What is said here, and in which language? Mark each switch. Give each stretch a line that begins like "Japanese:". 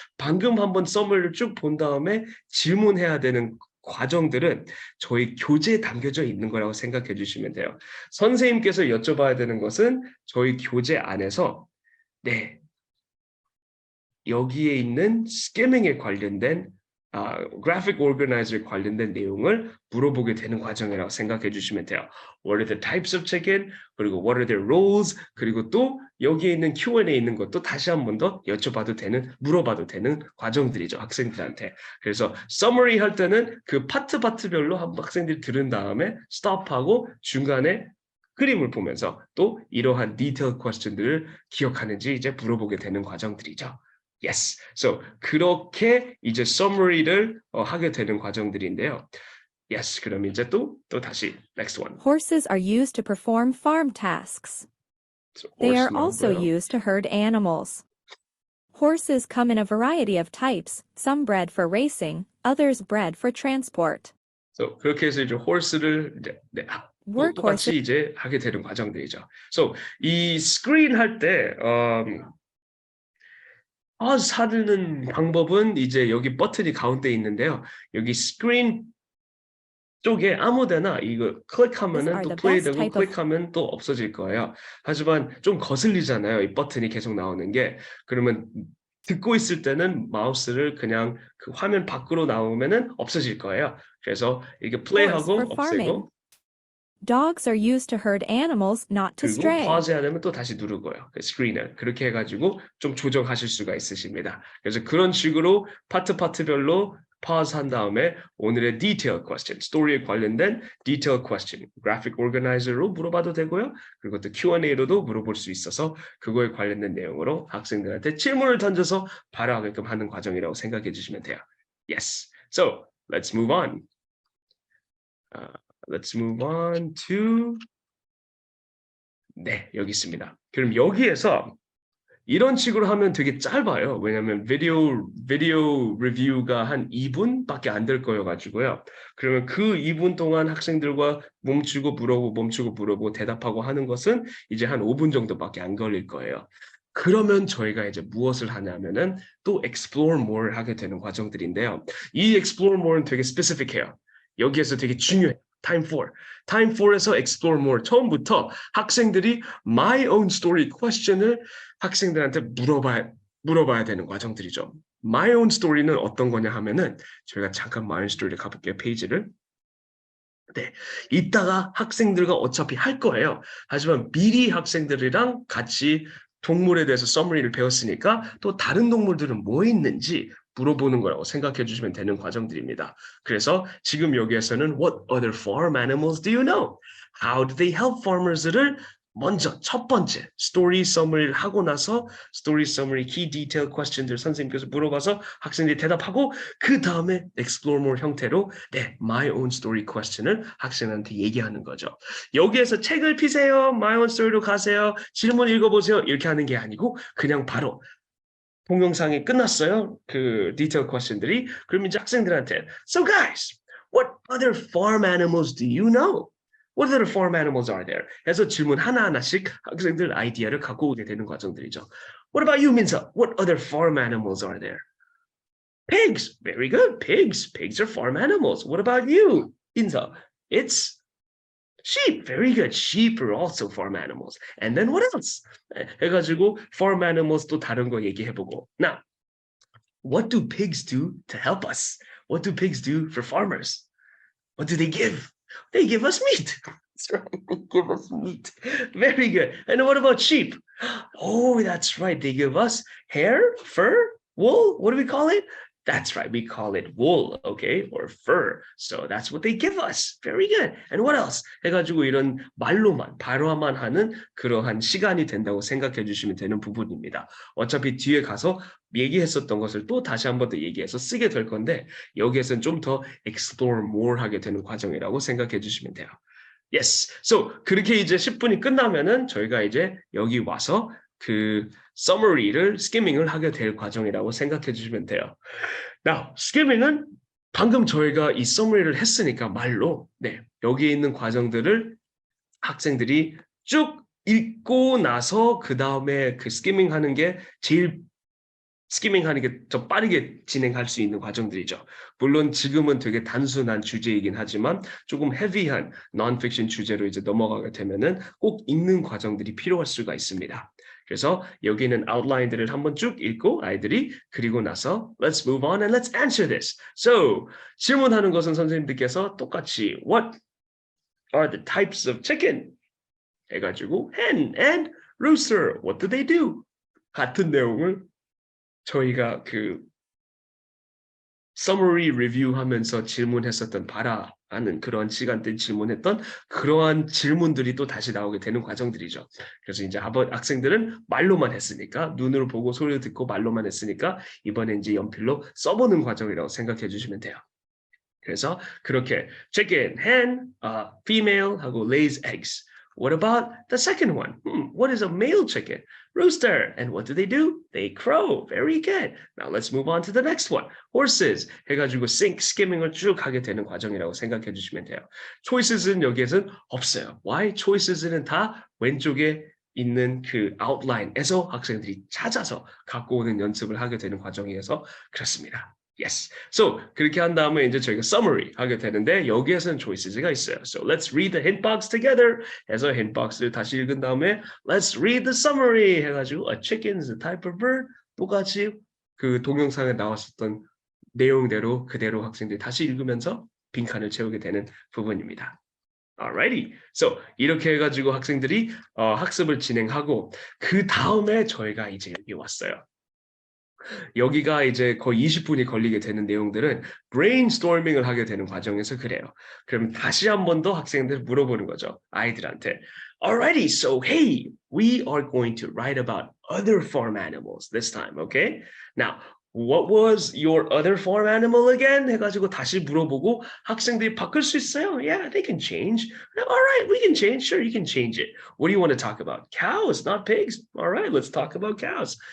Korean: 방금 한번 summary를 쭉 본 다음에 질문해야 되는 과정들은 저희 교재에 담겨져 있는 거라고 생각해 주시면 돼요. 선생님께서 여쭤봐야 되는 것은 저희 교재 안에서 여기에 있는 스캐밍에 관련된 graphic organizer에 관련된 내용을 물어보게 되는 과정이라고 생각해 주시면 돼요.
English: What are the types of chicken?
Korean: 그리고
English: what are their roles?
Korean: 그리고 또 여기에 있는 Q&A 있는 것도 다시 한 번 더 여쭤봐도 되는, 물어봐도 되는 과정들이죠. 학생들한테. 그래서 summary 할 때는 그 파트별로 한번 학생들이 들은 다음에 stop하고 중간에 그림을 보면서 또 이러한 detailed question들을 기억하는지 이제 물어보게 되는 과정들이죠.
English: Yes.
Korean: So 그렇게 이제 summary를 하게 되는 과정들인데요. Yes. 그럼 이제 또 다시 next one.
English: Horses are used to perform farm tasks. So They are horse also
Korean: 나오고요.
English: used to herd animals. Horses come in a variety of types, some bred for racing, others bred for transport.
Korean: So 그렇게 해서 이제 horse를 이제 똑같이 이제 하게 되는 과정들이죠. So 이 screen 할 때 사드는 방법은 이제 여기 버튼이 가운데 있는데요. 여기 스크린 쪽에 아무데나 이거 클릭하면은 또 플레이되고 클릭하면 또 없어질 거예요. 하지만 좀 거슬리잖아요. 이 버튼이 계속 나오는 게. 그러면 듣고 있을 때는 마우스를 그냥 그 화면 밖으로 나오면은 없어질 거예요. 그래서 이렇게 플레이하고 없애고.
English: Dogs are used to herd animals, not to
Korean: 그리고
English: stray.
Korean: pause 해야 되면 또 다시 누르고요. 그 스크린을 그렇게 해가지고 좀 조정하실 수가 있으십니다. 그래서 그런 식으로 파트별로 pause 한 다음에 오늘의 detail question, 스토리에 관련된 detail question, graphic organizer로 물어봐도 되고요. 그리고 또 Q&A로도 물어볼 수 있어서 그거에 관련된 내용으로 학생들한테 질문을 던져서 바로 하게끔 하는 과정이라고 생각해 주시면 돼요.
English: Yes. So let's move on. Let's move on to
Korean: 네, 여기 있습니다. 그럼 여기에서 이런 식으로 하면 되게 짧아요. 왜냐하면 비디오 리뷰가 한 2분밖에 안 될 거여가지고요. 그러면 그 2분 동안 학생들과 멈추고 물어보고 대답하고 하는 것은 이제 한 5분 정도밖에 안 걸릴 거예요. 그러면 저희가 이제 무엇을 하냐면은 또 explore more 하게 되는 과정들인데요. 이 explore more는 되게 specific해요. 여기에서 되게 중요해요. Time 4에서 explore more 처음부터 학생들이 my own story question을 학생들한테 물어봐야 되는 과정들이죠. My own story는 어떤 거냐 하면은 저희가 잠깐 my own story를 가볼게요. 페이지를. 네, 이따가 학생들과 어차피 할 거예요. 하지만 미리 학생들이랑 같이 동물에 대해서 서머리를 배웠으니까 또 다른 동물들은 뭐 있는지 물어보는 거라고 생각해 주시면 되는 과정들입니다. 그래서 지금 여기에서는
English: What other farm animals do you know? How do they help farmers
Korean: 를 먼저 첫 번째 스토리 서머리를 하고 나서 스토리 서머리 키 디테일 퀘스천들 선생님께서 물어봐서 학생들이 대답하고 그 다음에 explore more 형태로 네, my own story question을 학생한테 얘기하는 거죠. 여기에서 책을 피세요, my own story로 가세요, 질문 읽어보세요 이렇게 하는 게 아니고 그냥 바로 동영상이 끝났어요. 그 디테일 퀘스천들이 그럼 이제 학생들한테
English: So guys, what other farm animals do you know? What other farm animals are there?
Korean: 해서 질문 하나하나씩 학생들 아이디어를 갖고 오게 되는 과정들이죠.
English: What about you, 민서? What other farm animals are there? Pigs. Very good. Pigs. Pigs are farm animals. What about you, 인서? It's sheep. Very good. Sheep are also farm animals. And then what else?
Korean: 해가지고 farm animals 또 다른 거 얘기해보고.
English: Now, what do pigs do to help us? What do pigs do for farmers? What do they give? They give us meat. That's right. They give us meat. Very good. And what about sheep? Oh, that's right. They give us hair, fur, wool. What do we call it? That's right. We call it wool, okay, or fur. So that's what they give us. Very good. And what else?
Korean: 해가지고 이런 말로만, 발화만 하는 그러한 시간이 된다고 생각해 주시면 되는 부분입니다. 어차피 뒤에 가서 얘기했었던 것을 또 다시 한 번 더 얘기해서 쓰게 될 건데 여기에서는 좀 더 explore more 하게 되는 과정이라고 생각해 주시면 돼요.
English: Yes.
Korean: So 그렇게 이제 10분이 끝나면은 저희가 이제 여기 와서 그 summary를 skimming을 하게 될 과정이라고 생각해 주시면 돼요. Now, skimming은 방금 저희가 이 summary를 했으니까 말로 네, 여기 있는 과정들을 학생들이 쭉 읽고 나서 그 다음에 그 스키밍 하는 게 제일 스키밍 하는 게 더 빠르게 진행할 수 있는 과정들이죠. 물론 지금은 되게 단순한 주제이긴 하지만 조금 헤비한 non-fiction 주제로 이제 넘어가게 되면은 꼭 읽는 과정들이 필요할 수가 있습니다. 그래서 여기는 아웃라인들을 한번 쭉 읽고 아이들이 그리고 나서
English: let's move on and let's answer this. So
Korean: 질문하는 것은 선생님들께서 똑같이
English: what are the types of chicken?
Korean: 해가지고
English: hen and rooster. What do they do?
Korean: 같은 내용을 저희가 그 summary review 하면서 질문했었던 하는 그런 시간대 질문했던 그러한 질문들이 또 다시 나오게 되는 과정들이죠. 그래서 이제 학생들은 말로만 했으니까 눈으로 보고 소리를 듣고 말로만 했으니까 이번에 이제 연필로 써보는 과정이라고 생각해 주시면 돼요. 그래서 그렇게 chicken, hen, female 하고 lays eggs.
English: What about the second one? What is a male chicken? Rooster. And what do? They crow. Very good. Now let's move on to the next one. Horses.
Korean: 해가지고 skimming을 쭉 하게 되는 과정이라고 생각해 주시면 돼요. Choices는 여기에서는 없어요.
English: Why?
Korean: Choices는 다 왼쪽에 있는 그 outline에서 학생들이 찾아서 갖고 오는 연습을 하게 되는 과정이어서 그렇습니다.
English: Yes.
Korean: So 그렇게 한 다음에 이제 저희가 summary 하게 되는데 여기에서는 choices가 있어요.
English: So let's read the hint box together. 해서 hint box를
Korean: 다시 읽은 다음에
English: let's read the summary 해가지고 a chicken is a type of bird.
Korean: 똑같이 그 동영상에 나왔었던 내용대로 그대로 학생들이 다시 읽으면서 빈칸을 채우게 되는 부분입니다.
English: Alrighty.
Korean: So 이렇게 해가지고 학생들이 학습을 진행하고 그 다음에 저희가 이제 여기 왔어요. 여기가 이제 거의 20분이 걸리게 되는 내용들은 brainstorming을 하게 되는 과정에서 그래요. 그럼 다시 한 번 더 학생들 물어보는 거죠. 아이들한테.
English: Alrighty, so hey, we are going to write about other farm animals this time, okay? Now, what was your other farm animal again?
Korean: 해가지고 다시 물어보고 학생들이 바꿀 수 있어요?
English: Yeah, they can change. Alright, we can change. Sure, you can change it. What do you want to talk about? Cows, not pigs. Alright, let's talk about cows.